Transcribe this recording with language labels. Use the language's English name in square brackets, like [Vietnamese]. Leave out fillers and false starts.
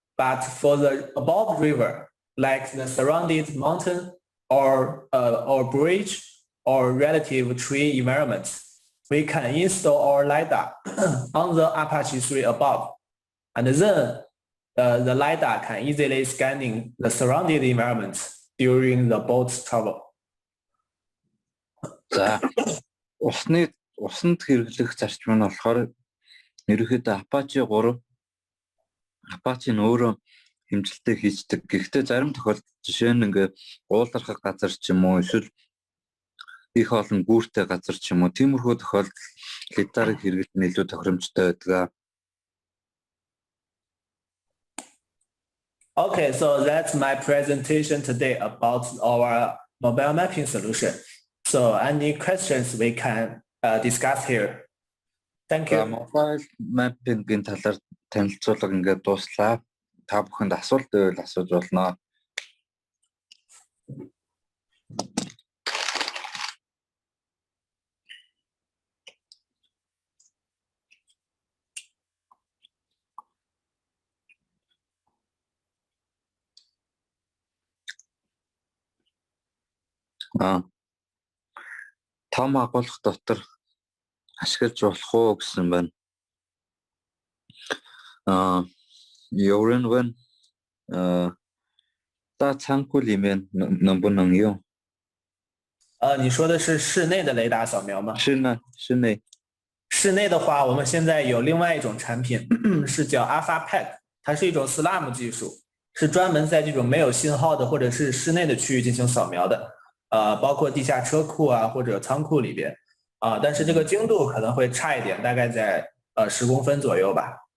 [English] But for the above river, like the surrounded mountain or bridge or relative tree environment, we can install our LiDAR on the APACHE 3 above. And then the LiDAR can easily scanning the surrounded environment during the boat's travel. [Mongolian] За, усанд хэрэглэх зарчим нь болохоор ерөнхийдөө APACHE 3 APACHE нь өөрөө хэмжилтээ хийждэг. Гэхдээ зарим тохиолдолд жишээ нь ингээ уулархах газар ч юм уу эсвэл их олон гүүртэй газар ч юм уу тиймэрхүү тохиолдолд лидарыг хэрэглэх нь илүү тохиромжтой байдаг. [English] Okay, so that's my presentation today about our mobile mapping solution. So any questions we can discuss here. Thank you. [Mongolian] Mobile mapping-ийн талаар танилцуулга ингээд дууслаа. та бүхэнд асуулт байвал асууж болно. Том агуулга дотор ашиглаж болох уу гэсэн байна. [Chinese] Еврен大仓库里面能不能用？你说的是室内的雷达扫描吗？室内。室内的话，我们现在有另外一种产品，是叫 APACHE， 它是一种 SLAM 技术，是专门在这种没有信号的或者是室内的区域进行扫描的，包括地下车库啊或者仓库里边，但是这个精度可能会差一点，大概在10公分左右吧。